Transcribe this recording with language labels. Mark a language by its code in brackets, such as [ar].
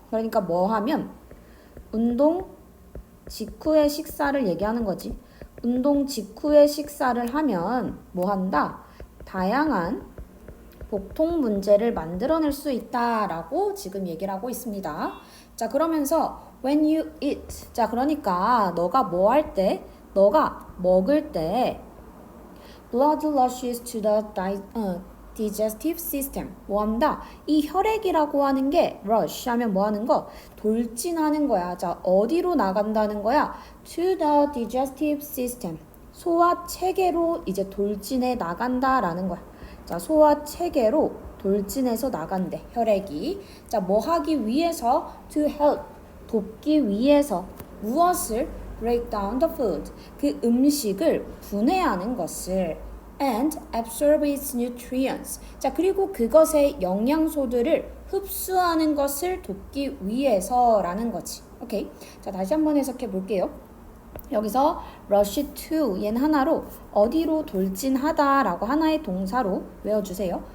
[ko] 그러니까 뭐 하면 운동 직후의 식사를 얘기하는 거지. 운동 직후의 식사를 하면 뭐 한다? 다양한 복통 문제를 만들어낼 수 있다라고 지금 얘기를 하고 있습니다. 자, 그러면서 [en] when you eat. [ko] 자, 그러니까 너가 뭐 할 때, 너가 먹을 때 [en] blood rushes to the digestive system. [ko] 뭐 한다? 이 혈액이라고 하는 게 rush 하면 뭐 하는 거? 돌진하는 거야. 자, 어디로 나간다는 거야? [en] to the digestive system. [ko] 소화 체계로 이제 돌진해 나간다라는 거야. 자, 소화 체계로 돌진해서 나간대, 혈액이. 자, 뭐 하기 위해서? [en] to help. [ko] 돕기 위해서. 무엇을? [en] break down the food. [ko] 그 음식을 분해하는 것을. [en] and absorb its nutrients. [ko] 자, 그리고 그것의 영양소들을 흡수하는 것을 돕기 위해서라는 거지. 오케이. 자, 다시 한번 해석해 볼게요. 여기서 rush to 얘는 하나로 어디로 돌진하다라고 하나의 동사로 외워주세요.